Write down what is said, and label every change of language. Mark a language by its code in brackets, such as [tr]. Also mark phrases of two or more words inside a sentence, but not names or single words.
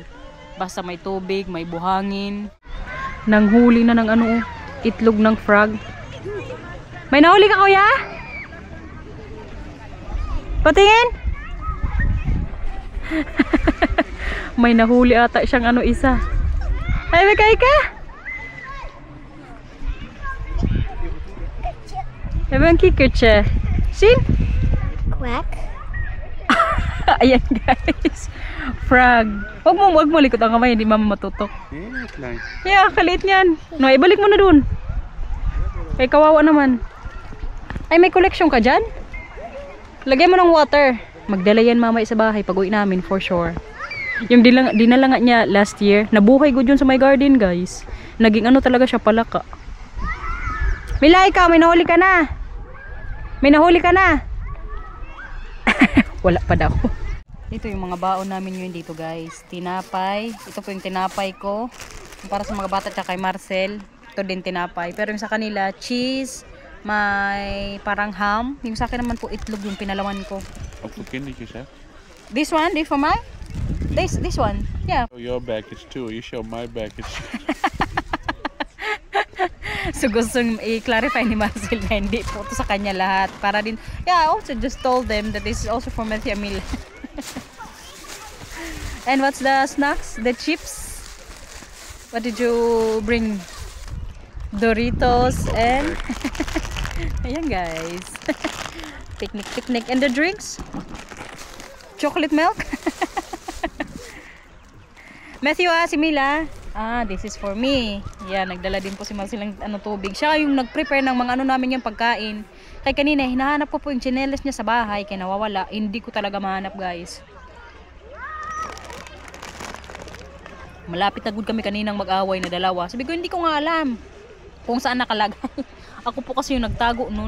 [tl] Basta may tubig, may buhangin. Nanghuli na ng itlog ng frog. May nahuli ka, kuya? Patingin? May nahuli ata siyang isa. Ay, may ka? [nl] Hebben we een kikkertje? Zien? Quack. [tl] Ayan, guys. Frog. Wag mo likot ang kamay, hindi mama matutok. [nl] Heel klein. [en] Yeah, [tl] kaliit niyan. No, ibalik mo na dun. Kay kawawa naman. Ay, may collection ka dyan? Lagyan mo ng water. Magdala yan mamaya sa bahay pag-uwi namin [en] for sure. [tl] Yung dinala nga niya last year, nabuhay good yun sa [en] my garden, [tl] guys. Naging talaga siya palaka. Mila, ikaw, may nahuli ka na. May nahuli ka na. Wala pa daw. Ito yung mga baon namin yun dito, guys. Tinapay. Ito po yung tinapay ko. Para sa mga bata at kay Marcel. Ito din tinapay. Pero yung sa kanila, cheese. May parang ham. Yung sa akin naman po, itlog yung pinalaman ko. [nl] Ook voor kindertjes, hè? [en] This one, this for mine? This one, yeah. Oh, your baggage too. You show my baggage. [tl] So gustong i-clarify ni Marcel na hindi po ito sa kanya lahat. Para din, [en] yeah, I also just told them that this is also for Matthew Amila. And what's the snacks? The chips? What did you bring? Doritos and... Ayan, guys. Picnic. And the drinks? Chocolate milk? Matthew, si Mila. This is for me. [tl] Yan, nagdala din po si Marcel ng tubig. Siya yung nag-prepare ng mga namin yung pagkain. Kaya kanina, hinahanap ko po yung chinelas niya sa bahay. Kaya nawawala. Hindi ko talaga mahanap, guys. Malapit na good kami kaninang mag-away na dalawa. Sabi ko, hindi ko nga alam kung saan nakalagay. Ako po kasi yung nagtago noon.